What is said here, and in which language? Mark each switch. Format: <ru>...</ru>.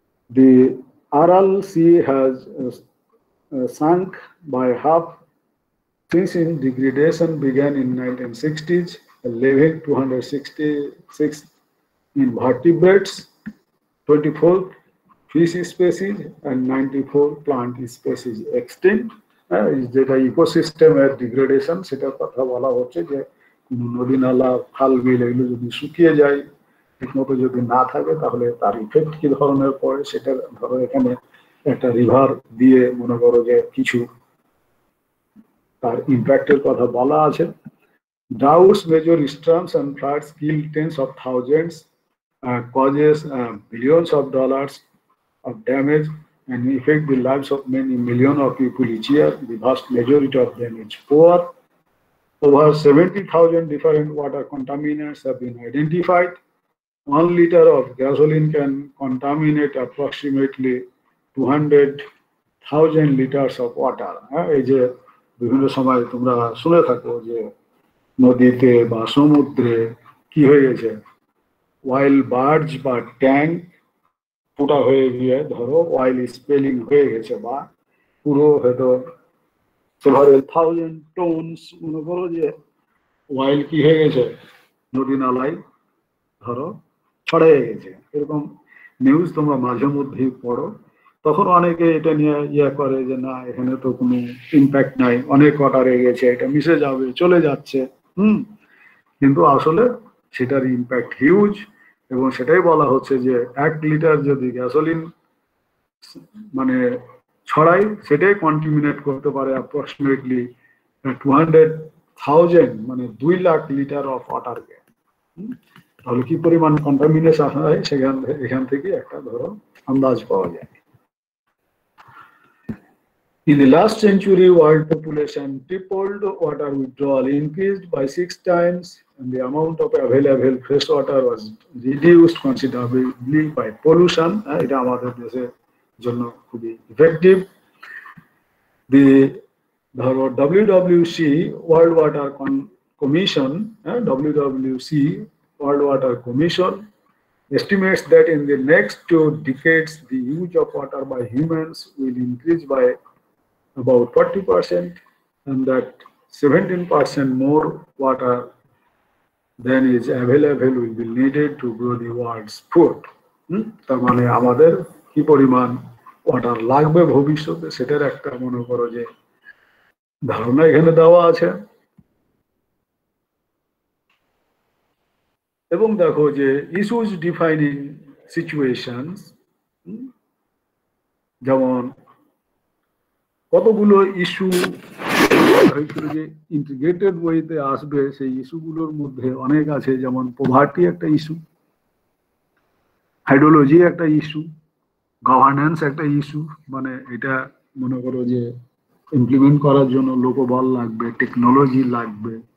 <en>The Aral Sea has sunk by half since its degradation began in 1960s, leaving 266 invertebrates, 24 fish species and 94 plant species extinct.</en> <bn>যেটা ইকোসিস্টেমের degradation, সেটার কথা বলা হচ্ছে যে নদী নালা খাল বিল এগুলো যদি শুকিয়ে যায়, ঠিকমতো যদি না থাকে, তাহলে তার ইফেক্ট কি ধরনের পড়ে সেটা ধরো এখানে একটা রিভার দিয়ে মনে করো যে কিছু তার ইম্প্যাক্টের কথা বলা আছে।</bn> <en>Droughts, major storms and floods killed tens of thousands causes billions of dollars of damage and affect the lives of many millions of people each year. The vast majority of them is poor. Over 70,000 different water contaminants have been identified. 1 liter of gasoline can contaminate approximately 200,000 liters of water.</en> <bn>এই যে বিভিন্ন সময় তোমরা শুনে থাকো যে নদীতে বা সমুদ্রে কি হয়ে গেছে, অয়েল বার্জ বা ট্যাঙ্ক ফুটা হয়ে গিয়ে ধরো অয়েল স্পেলিং হয়ে গেছে, বা পুরো হয়তো</bn> <en>several thousand tons</en> <bn>মনে করো যে অয়েল কি হয়ে গেছে নদী নালায় ধরো ছড়িয়ে গেছে, এরকম নিউজ তোমরা মাঝে মধ্যেই পড়ো। তখন অনেকে এটা নিয়ে করে যে না এখানে তো কোনো ইম্প্যাক্ট নাই, অনেক ওয়াটারে গেছে, এটা মিশে যাবে, চলে যাচ্ছে। কিন্তু আসলে সেটার ইম্প্যাক্ট হিউজ, এবং সেটাই বলা হচ্ছে যে 1 লিটার যদি গ্যাসোলিন মানে ছড়াই, সেটাই কন্টামিনেট করতে পারে অ্যাপ্রক্সিমেটলি 200,000 মানে 2 লাখ লিটার অফ ওয়াটারকে। তাহলে কি পরিমাণ কন্টামিনেশন হয় এখান থেকে একটা ধরো আন্দাজ পাওয়া যায়।</bn> <en>In the last century, world population tripled, water withdrawal increased by 6 times, and the amount of available fresh water was reduced considerably by pollution.</en> <bn>এটা আমাদের দেশের জন্য খুবই effective.</bn> <en>The WWC World Water Commission, WWC World Water Commission estimates that in the next 2 decades, the use of water by humans will increase by about 40%, and that 17% more water than is available will be needed to grow the world's food.</en> <bn>তার মানে আমাদের কি পরিমাণ water লাগবে ভবিষ্যতে সেটার একটা মনে করো যে ধারণা এখানে দেওয়া আছে। এবং দেখো যে ইস্যুস ডিফাইনিং সিচুয়েশনস, যেমন কতগুলো ইস্যু যে ইন্টিগ্রেটেড ওয়েতে আসবে, সেই ইস্যুগুলোর মধ্যে অনেক আছে, যেমন পভার্টি একটা ইস্যু, হাইড্রোলজি একটা ইস্যু, গভর্নেন্স একটা ইস্যু, মানে এটা মনে করো যে ইমপ্লিমেন্ট করার জন্য লোকবল লাগবে, টেকনোলজি লাগবে।</bn>